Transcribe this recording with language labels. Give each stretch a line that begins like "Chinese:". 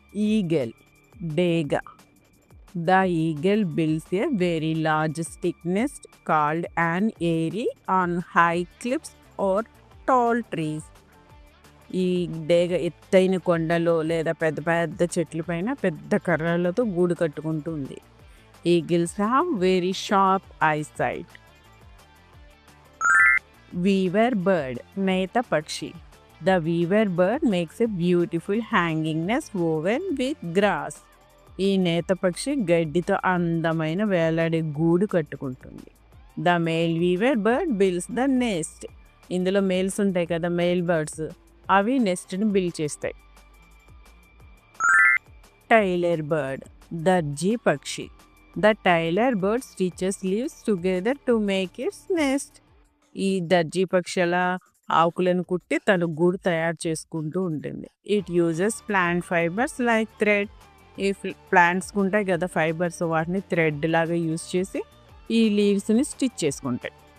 English: eagle డేగా the eagle builds a very large stick nest called an eyrie on high cliffs or tall trees
Telugu: ఈ డేగ ఎత్తైన కొండలో లేదా పెద్ద పెద్ద చెట్ల పైన పెద్ద కర్రలతో గూడు కట్టుకుంటుంది
English: Eagles have very sharp eyesight Weaver bird, నేత పక్షి. The weaver bird makes a beautiful hanging nest woven with grass.
Telugu: ఈ నేత పక్షి గడ్డితో అందమైన వేలాడే గూడు కట్టుకుంటుంది.
English: The male weaver bird builds the nest.
Telugu: ఇందులో మేల్స్ ఉంటాయి కదా మేల్ బర్డ్స్ అవి నెస్ట్ని బిల్డ్ చేస్తాయి. టైలర్ బర్డ్, దర్జీ పక్షి.
English: The tailor bird stitches leaves together to make its nest.
Telugu: ఈ దర్జీ పక్షుల ఆకులను కుట్టి తను గూడు తయారు చేసుకుంటూ ఉంటుంది
English: it uses plant fibres like thread
Telugu: ఈ ప్లాంట్స్ ఉంటాయి కదా ఫైబర్స్ వాటిని థ్రెడ్ లాగా యూజ్ చేసి ఈ లీవ్స్ని స్టిచ్ చేసుకుంటాయి